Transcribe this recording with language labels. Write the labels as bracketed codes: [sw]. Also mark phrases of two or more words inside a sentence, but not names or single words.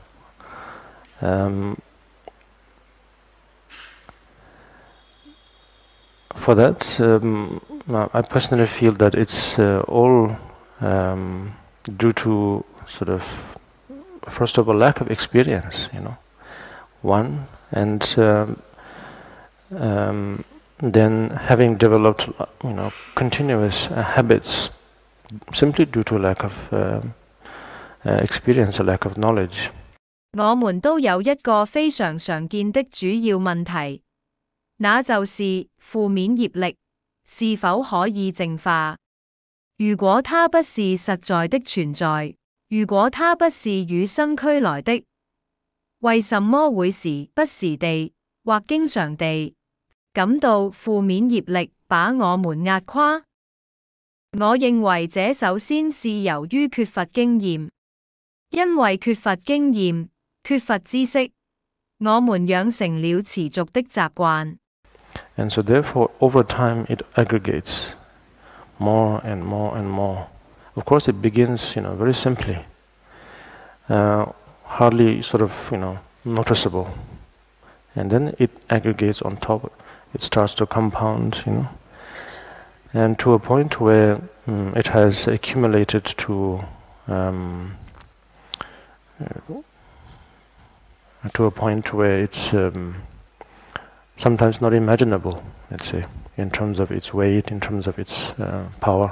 [en] For that, I personally feel that it's all due to sort of, first of all, lack of experience, one, and then having developed, continuous habits, simply due to lack of experience, a lack of knowledge. [zh] 我們都有一個非常常見的主要問題，那就是負面業力是否可以淨化。如果它不是實在的存在，如果它不是與生俱來的，為什麼會時不時地或經常地感到負面業力把我們壓垮？我認為這首先是由於缺乏經驗，因為缺乏經驗、缺乏知識，我們養成了持續的習慣。 [en] And so therefore, over time, it aggregates more and more and more. Of course, it begins, very simply, hardly sort of, noticeable. And then it aggregates on top. It starts to compound, and to a point where it has accumulated to a point where it's sometimes not imaginable, let's say, in terms of its weight, in terms of its power.